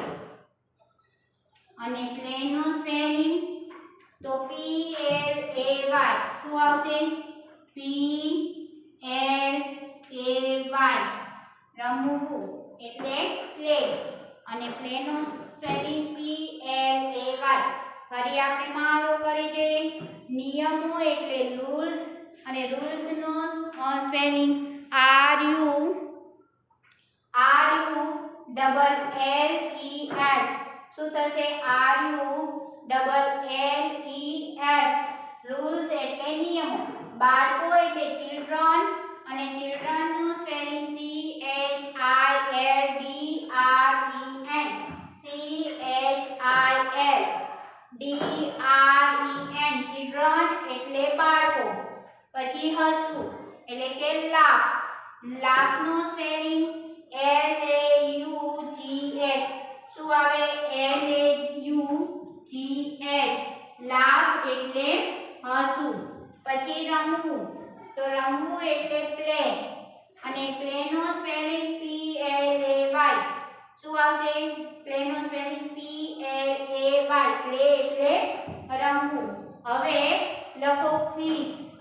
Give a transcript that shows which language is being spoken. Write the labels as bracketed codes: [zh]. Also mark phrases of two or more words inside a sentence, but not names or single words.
[gu] અને પ્લે નો સ્પેલિંગ તો P L A Y શું આવશે P L A Y રમવું એટલે પ્લે અને પ્લે નો સ્પેલિંગ P L A Y ફરી આપણે મહાવરો કરી જોઈએ નિયમો એટલે રૂલ્સ અને રૂલ્સ નો સ્પેલિંગ R U ડબલ L E S શું થશે R U ડબલ L E S રૂલ્સ એટલે નિયમો બાળકો એટલે ચિલ્ડ્રન અને ચિલ્ડ્રન નું સ્પેલિંગ C H I L D R E N C H I L D R E N ચિલ્ડ્રન એટલે બાળકો પછી હસવું એટલે કે લાફ લાફ નો સ્પેલિંગ L A U G H શું આવે L A U G H લાફ એટલે હસવું પછી રમવું તો રમવું એટલે પ્લે અને પ્લે નો સ્પેલિંગ P L A Y શું આવશે પ્લે નો સ્પેલિંગ P L A Y પ્લે એટલે રમવું હવે લખો પ્લીઝ